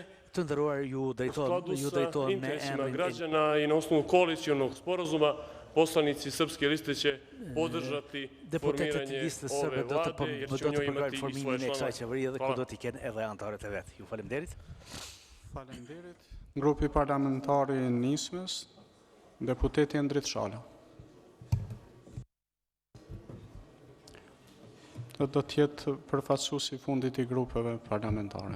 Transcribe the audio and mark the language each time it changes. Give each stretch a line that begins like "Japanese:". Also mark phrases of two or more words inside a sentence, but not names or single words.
Albanian: Të nderuar, ju drejtohem me
Serbian: emrin građana i na osnovu koalicionog sporazuma poslanici Srpske liste će podržati formiranje ove vlade jer će u njoj imati i svoje članove.
Albanian: Dhe ku do t'i kenë edhe anëtarët e vet. Ju faleminderit. Faleminderit. Grupi parlamentari i Nismës, deputeti Endrit Shala. Do t'jetë përfaqësuesi i fundit i grupeve parlamentare.